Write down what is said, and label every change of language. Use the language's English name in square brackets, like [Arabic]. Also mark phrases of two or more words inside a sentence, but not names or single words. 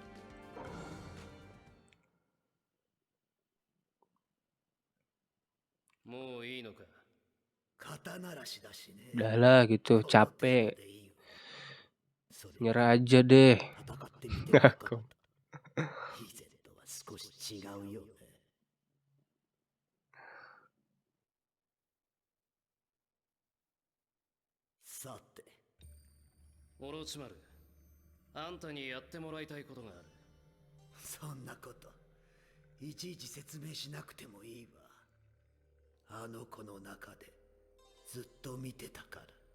[Indonesian] Udah lah gitu capek. Nyerah aja deh. Ngaku. [Japanese] さてオロチマル、あんたにやってもらいたいことがある。そんなこといちいち説明しなくてもいいわ。あの子の中でずっと見てたから。